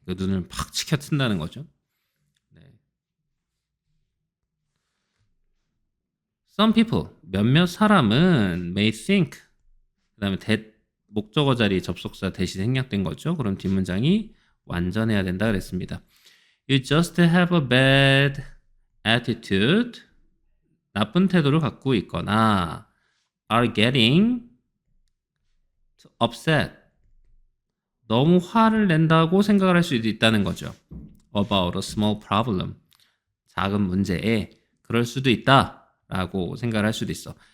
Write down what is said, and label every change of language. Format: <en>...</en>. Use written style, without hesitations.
<ko>그 눈을 팍 치켜튼다는 거죠. 네.</ko> <en>Some people.</en> <ko>몇몇 사람은</ko> <en>may think.</en> <ko>그 다음에 목적어 자리 접속사 대신 생략된 거죠. 그럼 뒷문장이 완전해야 된다 그랬습니다.</ko> <en>You just have a bad attitude.</en> <ko>나쁜 태도를 갖고 있거나</ko> <en>are getting upset.</en> <ko>너무 화를 낸다고 생각을 할 수도 있다는 거죠.</ko> <en>About a small problem.</en> <ko>작은 문제에 그럴 수도 있다라고 생각을 할 수도 있어.</ko>